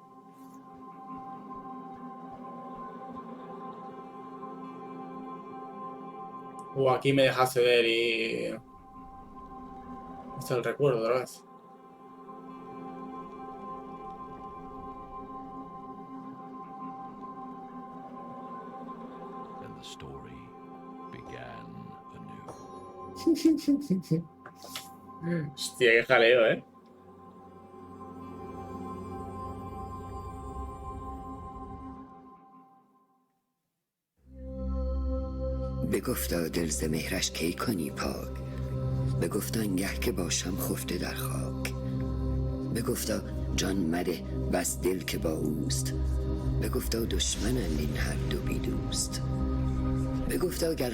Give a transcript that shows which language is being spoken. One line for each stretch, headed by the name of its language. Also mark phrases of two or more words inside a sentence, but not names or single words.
Spanish: Aquí me deja acceder y... Este es el recuerdo otra vez.
English: And the story began anew.
Spanish: Hostia, qué jaleo, ¿eh?
Persian: بگفتا دل ز مهرش کی کنی پاک بگفتا آنگه که باشم خفته در خاک بگفتا جان مده بس دل که با اوست بگفتا دشمنند این هر دو بی دوست بگفتا گر